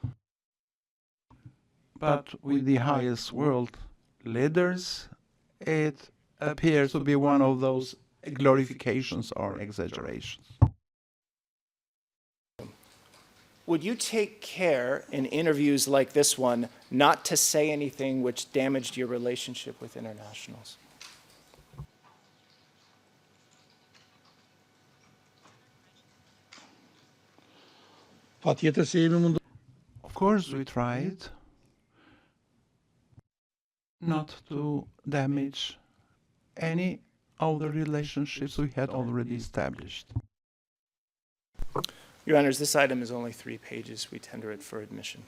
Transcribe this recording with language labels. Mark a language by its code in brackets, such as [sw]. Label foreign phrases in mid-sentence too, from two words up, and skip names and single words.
[en] But with the highest world leaders, it appears to be one of those glorifications or exaggerations. Would you take care in interviews like this one not to say anything which damaged your relationship with internationals? [sq] patjetër se jemi mundu. [en] Of course, we tried not to damage any of the relationships we had already established. Your Honors, this item is only 3 pages. We tender it for admission.